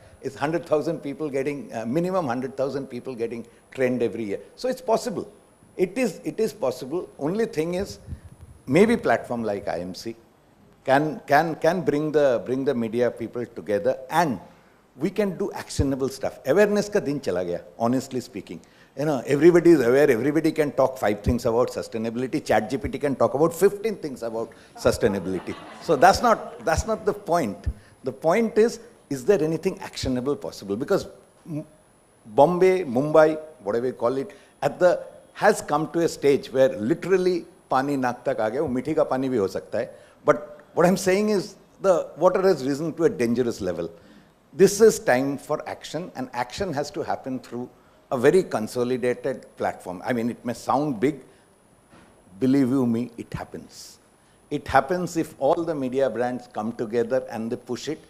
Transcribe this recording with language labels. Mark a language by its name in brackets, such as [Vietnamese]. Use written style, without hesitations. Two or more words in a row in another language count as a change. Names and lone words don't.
[English] It's 100,000 people getting, minimum 100,000 people getting trained every year. So it's possible. It is possible. Only thing is, maybe platform like IMC can bring the media people together and we can do actionable stuff. [Hindi] Awareness ka din chala gaya, [English] honestly speaking. You know, everybody is aware, everybody can talk 5 things about sustainability. ChatGPT can talk about 15 things about sustainability. So that's not the point. The point is there anything actionable possible? Because Bombay, Mumbai, whatever you call it, has come to a stage where literally [Hindi] पानी नाक तक आ गया, वो मीठी का पानी भी हो सकता है. [English] But what I'm saying is the water has risen to a dangerous level. This is time for action, and action has to happen through a very consolidated platform. I mean, it may sound big. Believe you me, it happens. It happens if all the media brands come together and they push it.